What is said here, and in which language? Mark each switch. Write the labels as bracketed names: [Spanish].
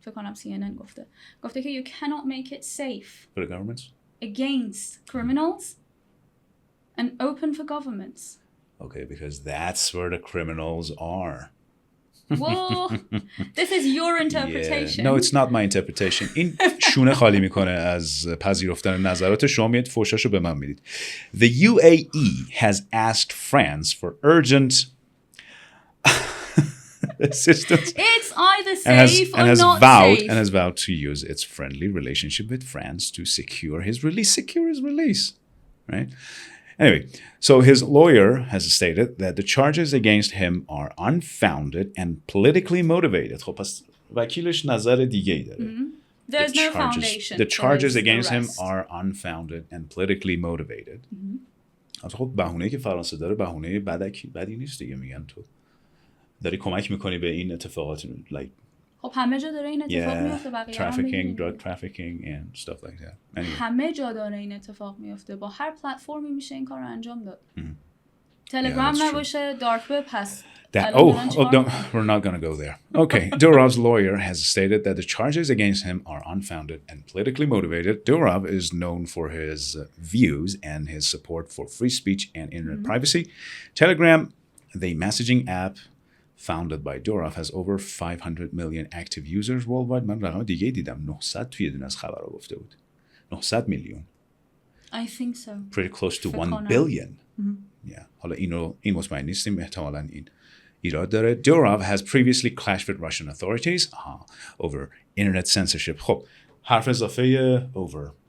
[Persian] فکر کنم CNN گفته که [English] you cannot make it safe. For the governments? Against criminals and open for governments. Okay, because that's where the criminals are. Well, this is your interpretation. No, it's not my interpretation. [Persian] این شونه خالی میکنه از پذیرفتن نظرات شما. میاد فوشاشو به من میدید. [English] The UAE has asked France for urgent assistance. It's either safe or not safe. And has vowed to use its friendly relationship with France to secure his release. Right? Anyway, so his lawyer has stated that the charges against him are unfounded and politically motivated. [Persian] خب پس وکیلش نظر دیگه‌ای داره. [English] There's no foundation. The charges against him are unfounded and politically motivated. [Persian] خب بهونه‌ای که فرانسه داره بهونه بدی نیست دیگه. میگن تو داری کمک میکنی به این اتفاقات خب همه جا داره این اتفاق میفته. بقیه [English] trafficking, drug trafficking and stuff like that. [Persian] همه جا داره این اتفاق میفته. با هر پلتفرمی میشه این کار رو انجام داد. تلگرام [English] that's true. [Persian] نباشه دارک وب هست. [English] No, we're not going to go there. Okay, Durov's lawyer has stated that the charges against him are unfounded and politically motivated. Durov is known for his views and his support for free speech and internet privacy. Telegram, the messaging app founded by Durov, has over 500 million active users worldwide. [Persian] من رقم دیگه دیدم 900 توی دونه از خبرها گفته بود. 900 میلیون. [English] I think so. Pretty close to 1 billion. Yeah. [Persian] حالا این مطمئن نیستیم احتمالاً این ایراد داره. [English] Durov has previously clashed with Russian authorities over internet censorship. [Persian] خب حرف اضافه [English] over.